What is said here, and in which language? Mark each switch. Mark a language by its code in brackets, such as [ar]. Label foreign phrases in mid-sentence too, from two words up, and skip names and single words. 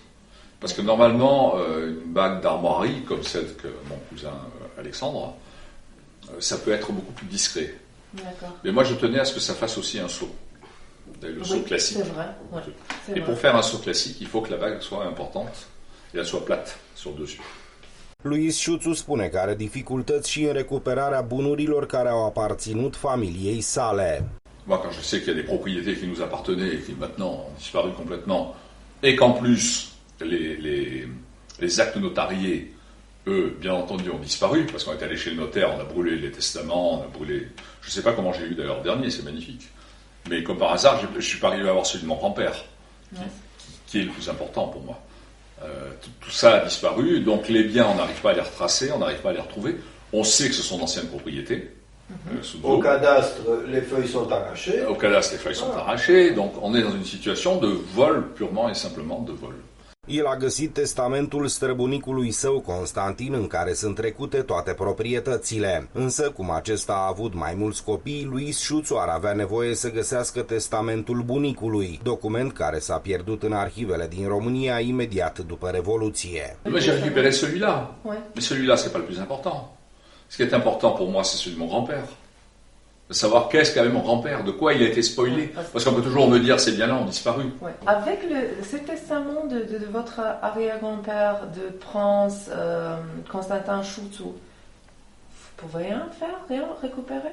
[fr] Parce que normalement, une bague d'armoirie, comme celle que mon cousin Alexandre, ça peut être beaucoup plus discret. D'accord. Mais moi, je tenais à ce que ça fasse aussi un sceau. Le sceau classique. C'est vrai. Ouais, c'est et vrai. pour faire un sceau classique, il faut que la bague soit importante et elle soit plate sur le dessus. [ro] Luis Șuțu spune că are dificultăți și în recuperarea bunurilor care au aparținut familiei sale. [fr] Moi, quand je sais qu'il y a des propriétés qui nous appartenaient et qui maintenant ont disparu complètement, et qu'en plus, les actes notariés, eux, bien entendu, ont disparu, parce qu'on est allé chez le notaire, on a brûlé les testaments, on a brûlé... Je ne sais pas comment j'ai eu d'ailleurs le dernier, c'est magnifique. Mais comme par hasard, je ne suis pas arrivé à avoir celui de mon grand-père, qui est le plus important pour moi. Tout ça a disparu, donc les biens, on n'arrive pas à les retracer, on n'arrive pas à les retrouver. On sait que ce sont d'anciennes propriétés. Au cadastre, les feuilles sont arrachées. Au cadastre, les feuilles sont arrachées, donc on est dans une situation de vol, purement et simplement de vol. [ro] El a găsit testamentul străbunicului său, Constantin, în care sunt trecute toate proprietățile. Însă, cum acesta a avut mai mulți copii, Luis Șuțu ar avea nevoie să găsească testamentul bunicului, document care s-a pierdut în arhivele din România imediat după Revoluție. [fr] Mais j'ai récupéré celui-là. Ouais. Mais celui-là, c'est pas le plus important. Ce qui est important pour moi, c'est celui de mon grand-père. De savoir qu'est-ce qu'avait mon grand-père, de quoi il a été spoilé. Parce qu'on peut toujours me dire, ces biens-là ont disparu. Ouais. Avec ce testament de votre arrière-grand-père, de Prince Constantin Șuțu, vous pouvez rien faire, rien récupérer?